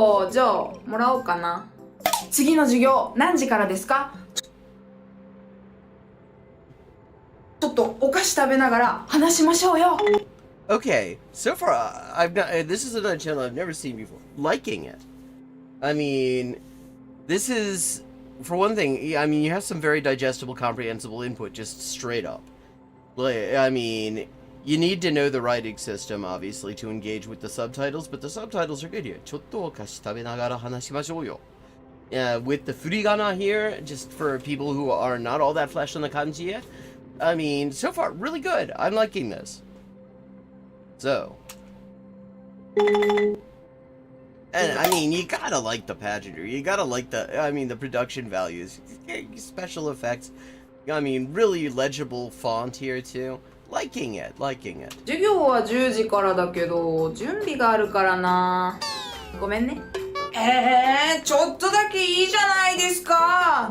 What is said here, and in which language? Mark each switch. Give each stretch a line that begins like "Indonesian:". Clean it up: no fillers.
Japanese: じゃあもらおうかな。次の授業何時からですか？ちょっとお菓子食べながら話しましょうよ。
English: Okay, so far I've not. This is another channel I've never seen before. Liking it. I mean, this is, for one thing. I mean, you have some very digestible, comprehensible input, just straight up. Like, I mean, you need to know the writing system, obviously, to engage with the subtitles, but the subtitles are good here.
Japanese: ちょっとお菓子食べながら話しましょうよ.
English: With the furigana here, just for people who are not all that flesh on the kanji yet. I mean, so far, really good. I'm liking this. So. And, I mean, you gotta like the pageantry. You gotta like the production values. Special effects. I mean, really legible font here, too. Liking it.
Japanese: 授業は10時からだけど、準備があるからな。ごめんね。ちょっとだけいいじゃないですか。